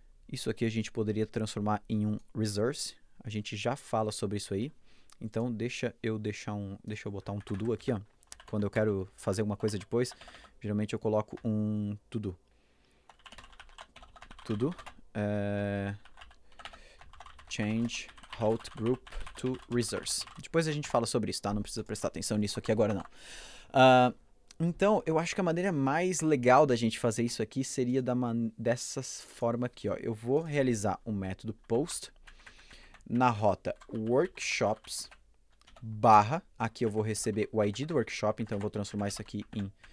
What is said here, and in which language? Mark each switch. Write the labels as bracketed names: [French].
[Portuguese] Isso aqui a gente poderia transformar em um resource. A gente já fala sobre isso aí. Então deixa eu botar um to-do aqui, ó. Quando eu quero fazer alguma coisa depois, geralmente eu coloco um to-do. [English] Change route group to resource. [Portuguese] Depois a gente fala sobre isso, tá? Não precisa prestar atenção nisso aqui agora, não. Então, eu acho que a maneira mais legal da gente fazer isso aqui seria dessa forma aqui, ó. Eu vou realizar um método post na rota workshops / aqui eu vou receber o ID do workshop, então eu vou transformar isso aqui em